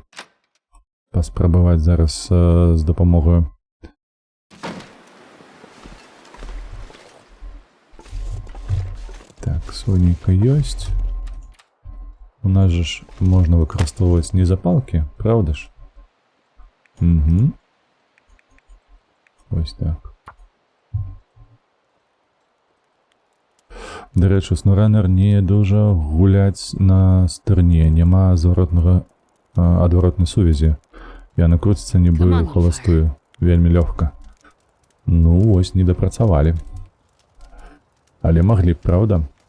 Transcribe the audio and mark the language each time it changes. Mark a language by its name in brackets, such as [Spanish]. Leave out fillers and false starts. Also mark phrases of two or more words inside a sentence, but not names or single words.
[Belarusian] Паспрабаваць зараз з дапамогаю. Так, сонейка ёсць. У нас же ж можна выкарыстоўваць не запалкі, [Ukrainian] правда ж? Угу. Ось так. [Belarusian] До рэчы, SnowRunner не дужа гуляць на стырне, няма адваротнай сувязі. Яна круціцца нібы холастую, вельмі лёгка. Ну, ось не дапрацавалі. Але маглі б, правда?